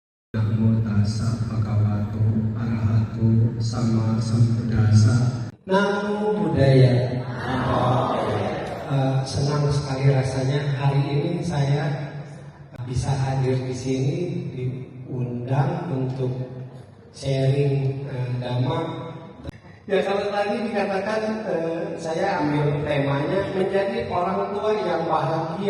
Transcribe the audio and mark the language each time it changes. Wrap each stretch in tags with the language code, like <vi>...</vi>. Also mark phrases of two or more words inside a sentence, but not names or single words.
<pi>Namo tassa bhagavato arahato sama sambuddhassa. Namo Buddhaya.</pi> <id>Senang sekali rasanya hari ini saya bisa hadir di sini, diundang untuk sharing dhamma. Ya kalau tadi dikatakan saya ambil temanya menjadi orang tua yang bahagia.</id>